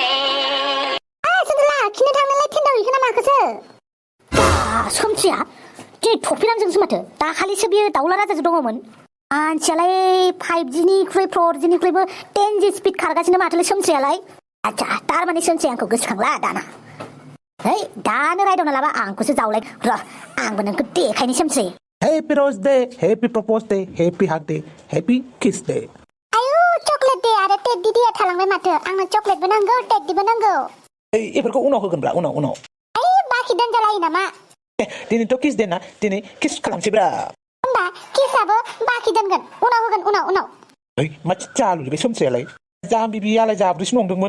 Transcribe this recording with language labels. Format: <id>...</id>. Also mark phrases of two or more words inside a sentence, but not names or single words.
<brx>somथिया दिनै थफिनांजोंसो माथो दाखालिसो बियो दाउला राजाजों दङमोन मानसियालाय 5Gनिख्रुइ 4Gनिख्रुइबो 10G स्पिड खारगासिनो माथोलै सोमस्रियालाय आच्छा तारमाने सोमस्रि आंखौ गोसोखांला दाना है दानो रायदावना लाबा आंखौसो जावलाय र' आंबो नोंखौ देखायनि सोमस्रि</brx> <en>Happy Rose Day, Happy Propose Day, Happy Hug Day, Happy Kiss Day.</en> <brx>आयु चकलेट दे आरो टेड्डी डेया थालांबाय माथो आंनो चकलेटबो नांगौ टेड्डीबो नांगौ इफोरखौ उनाव होगोनब्रा उनाव ओइ बाखि दोनजालायो नामा दिनैथ' किस दे ना दिनै किस खालामसैब्रा होमबा किसाबो बाखि दोनगोन उनाव होगोन उनाव ओइ मा चालु बे सोमसेयालाय जाम्बि बियालाय जाब्रैसो नंदोंमोन</brx>